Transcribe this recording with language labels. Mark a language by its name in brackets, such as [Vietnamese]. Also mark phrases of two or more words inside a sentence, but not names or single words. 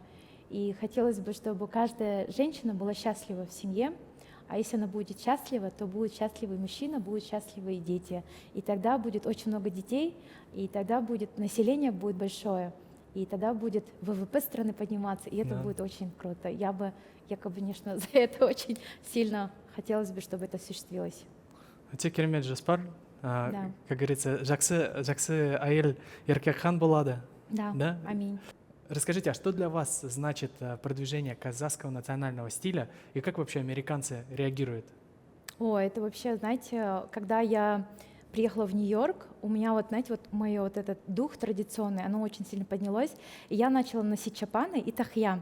[Russian] И хотелось бы, чтобы каждая женщина была счастлива в семье, а если она будет счастлива, то будет счастливый мужчина, будут счастливы и дети. И тогда будет очень много детей, и тогда будет население будет большое, и тогда будет ВВП страны подниматься, и это Да. будет очень круто. Я, конечно, за это очень сильно хотелось бы, чтобы это осуществилось. [Kazakh] Өте керемет жоспар. [Russian] Да. Как говорится, [Kazakh] жақсы әйел еркек хан болады. [Russian] Да, Да? аминь. Расскажите, а что для вас значит продвижение казахского национального стиля и как вообще американцы реагируют? Это вообще, знаете, когда я приехала в Нью-Йорк, у меня вот, знаете, вот мой вот этот дух традиционный, оно очень сильно поднялось, и я начала носить чапаны и тахья.